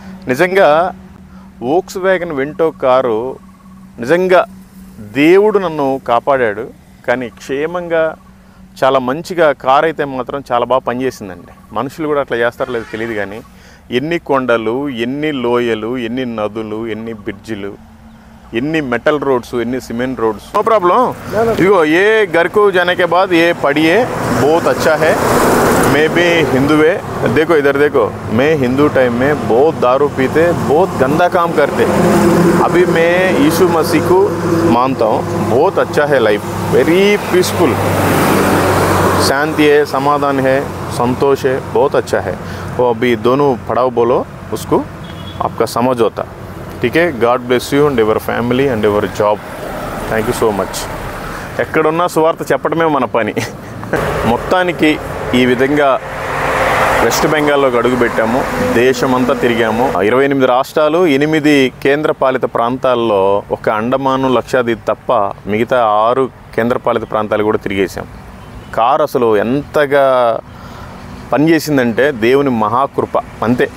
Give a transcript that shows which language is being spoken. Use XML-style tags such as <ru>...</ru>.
<te>నిజంగా Volks wagon Vento car నిజంగా దేవుడు నన్ను కాపాడాడు. కానీ క్షేమంగా చాలా మంచిగా కారు అయితే మాత్రం చాలా బాగా పనిచేసిందండి. మనుషులు కూడా అట్లా చేస్తారో లేదో తెలియదు, కానీ ఎన్ని కొండలు, ఎన్ని లోయలు, ఎన్ని నదులు, ఎన్ని బ్రిడ్జిలు, ఎన్ని మెటల్ రోడ్స్, ఎన్ని సిమెంట్ రోడ్స్. No problem. ఇదిగో ఏ</te> <hi>घर को जाने के बाद ये पढ़िए, बहुत अच्छा है. मैं भी हिंदू है. देखो इधर देखो, मैं हिंदू टाइम में बहुत दारू पीते, बहुत गंदा काम करते. अभी मैं यीशु मसीह को मानता हूँ. बहुत अच्छा है लाइफ,</hi> <en>Very peaceful.</en> <hi>शांति है, समाधान है, संतोष है, बहुत अच्छा है. वो अभी दोनों पढ़ाओ बोलो उसको, आपका समझ होता. ठीक है.</hi> <en>God bless you and your family and your job. Thank you so much.</en> <te>ఎక్కడున్నా సువార్త చెప్పడమే మన పని. మొత్తానికి ఈ విధంగా వెస్ట్ బెంగాల్లోకి అడుగుపెట్టాము. దేశమంతా తిరిగాము. 28 రాష్ట్రాలు, 8 కేంద్రపాలిత ప్రాంతాల్లో ఒక అండమాను, లక్షద్వీప్ తప్ప మిగతా 6 కేంద్రపాలిత ప్రాంతాలు కూడా తిరిగేసాం. కారు అసలు ఎంతగా పనిచేసిందంటే దేవుని మహాకృప అంతే.</te>